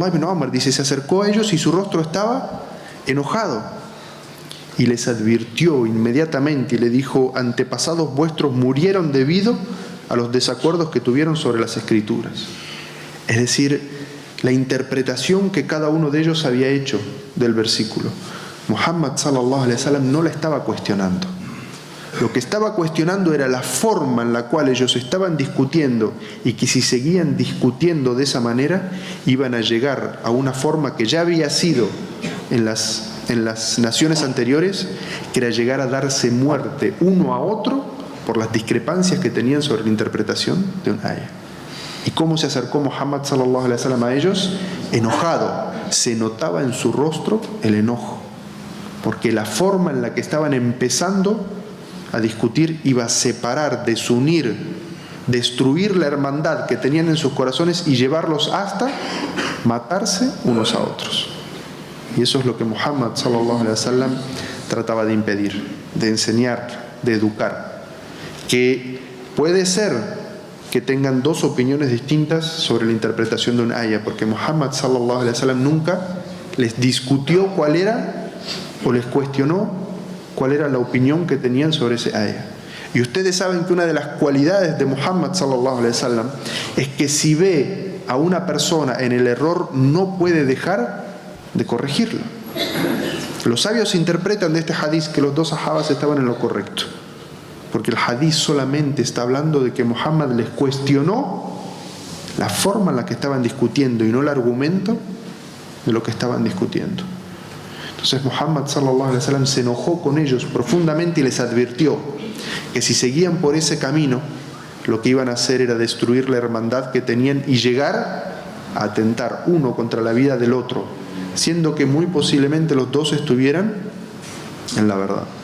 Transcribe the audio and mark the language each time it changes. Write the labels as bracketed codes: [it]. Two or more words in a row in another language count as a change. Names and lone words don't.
[es] Dice: se acercó a ellos y su rostro estaba enojado, y les advirtió inmediatamente y le dijo: antepasados vuestros murieron debido a los desacuerdos que tuvieron sobre las escrituras. Es decir, la interpretación que cada uno de ellos había hecho del versículo. Muhammad [ar] صلى الله عليه وسلم [es] no la estaba cuestionando. Lo que estaba cuestionando era la forma en la cual ellos estaban discutiendo, y que si seguían discutiendo de esa manera iban a llegar a una forma que ya había sido en las naciones anteriores, que era llegar a darse muerte uno a otro por las discrepancias que tenían sobre la interpretación de un ayah. ¿Y cómo se acercó Muhammad [ar] صلى الله عليه وسلم [es] a ellos? Enojado. Se notaba en su rostro el enojo, porque la forma en la que estaban empezando a discutir iba a separar, desunir, destruir la hermandad que tenían en sus corazones y llevarlos hasta matarse unos a otros. Y eso es lo que Muhammad [ar] صلى الله عليه وسلم [es] trataba de impedir, de enseñar, de educar. Que puede ser que tengan dos opiniones distintas sobre la interpretación de un ayah, porque Muhammad [ar] صلى الله عليه وسلم [es] nunca les discutió cuál era, o les cuestionó cuál era la opinión que tenían sobre ese ayah. Y ustedes saben que una de las cualidades de Muhammad [ar] صلى الله عليه وسلم [es] es que si ve a una persona en el error no puede dejar de corregirlo. Los sabios interpretan de este hadith que los dos sahabas estaban en lo correcto, porque el hadith solamente está hablando de que Muhammad les cuestionó la forma en la que estaban discutiendo y no el argumento de lo que estaban discutiendo. Entonces Muhammad [ar] صلى الله عليه وسلم [es] se enojó con ellos profundamente y les advirtió que si seguían por ese camino, lo que iban a hacer era destruir la hermandad que tenían y llegar a atentar uno contra la vida del otro, siendo que muy posiblemente los dos estuvieran en la verdad.